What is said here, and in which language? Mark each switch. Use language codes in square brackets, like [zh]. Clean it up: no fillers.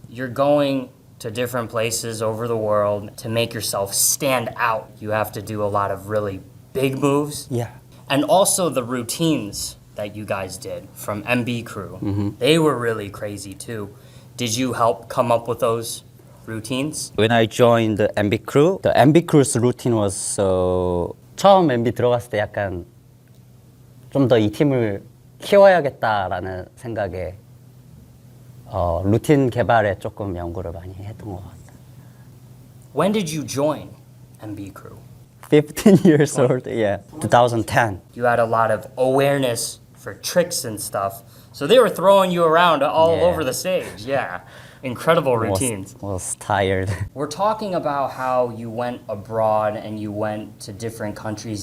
[en] You're going to different places over the world to make yourself stand out. You have to do a lot of really big moves. Yeah. And also the routines that you guys did from MB Crew. They were really crazy too. Did you help come up with those routines? When I joined the MB Crew's routine was [ko] 처음 MB 들어갔을 때 약간 좀 더 이 팀을 키워야겠다라는 생각에 루틴 개발에 조금 연구를 많이 했던 것 같아요. [en] When did you join MB Crew? 15 years old, yeah. 2010. You had a lot of awareness for tricks and stuff. So they were throwing you around all Yeah. over the stage. Yeah. Incredible routines. Was tired. We're talking about how you went abroad and you went to different countries.